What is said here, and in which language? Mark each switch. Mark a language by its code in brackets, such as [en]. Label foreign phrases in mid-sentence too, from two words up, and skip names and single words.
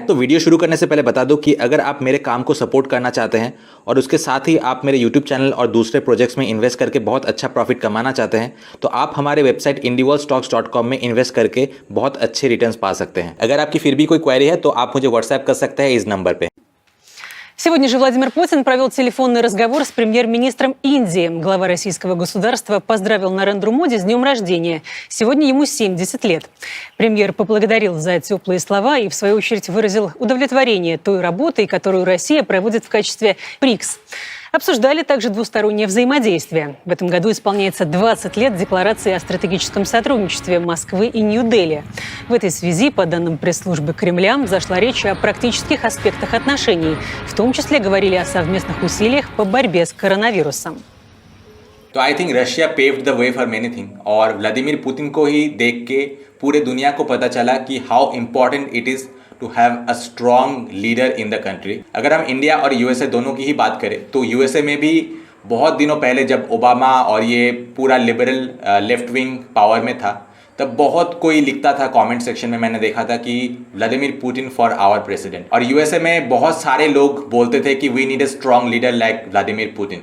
[hi] तो वीडियो शुरू करने से पहले बता दूं कि अगर आप मेरे काम को सपोर्ट करना चाहते हैं और उसके साथ ही आप मेरे यूट्यूब चैनल और दूसरे प्रोजेक्ट्स में इन्वेस्ट करके बहुत अच्छा प्रॉफिट कमाना चाहते हैं तो आप हमारे वेबसाइट indiaworldstocks.com में इन्वेस्ट करके बहुत अच्छे रिटर्न्स पा सकते हैं। अगर आपकी फिर भी कोई क्वेरी है तो आप मुझे व्हाट्सएप कर सकते हैं इस नंबर पे। [ru] Сегодня же Владимир Путин провел телефонный разговор с премьер-министром Индии. Глава российского государства поздравил Нарендру Моди с днем рождения. Сегодня ему 70 лет. Премьер поблагодарил за теплые слова и, в свою очередь, выразил удовлетворение той работой, которую Россия проводит в качестве БРИКС. Обсуждали также двустороннее взаимодействие. В этом году исполняется 20 лет Декларации о стратегическом сотрудничестве Москвы и Нью-Дели. В этой связи, по данным пресс-службы Кремля, зашла речь о практических аспектах отношений. В том числе говорили о совместных усилиях по борьбе с коронавирусом. [en] तो I think Russia paved the way for many thing [hi] और व्लादिमीर पुतिन को ही देख के पूरे दुनिया को पता चला कि [en] how important it is to have a strong leader in the country. [hi] अगर हम इंडिया और यूएसए दोनों की ही बात करें तो यूएसए में भी बहुत दिनों पहले जब ओबामा और ये पूरा [en] liberal left wing [hi] पावर में था तब बहुत कोई लिखता था [en] comment section [hi] में, मैंने देखा था कि व्लादिमीर पुतिन [en] for our president. [hi] और यूएसए में बहुत सारे लोग बोलते थे कि [en] we need a strong leader like Vladimir Putin.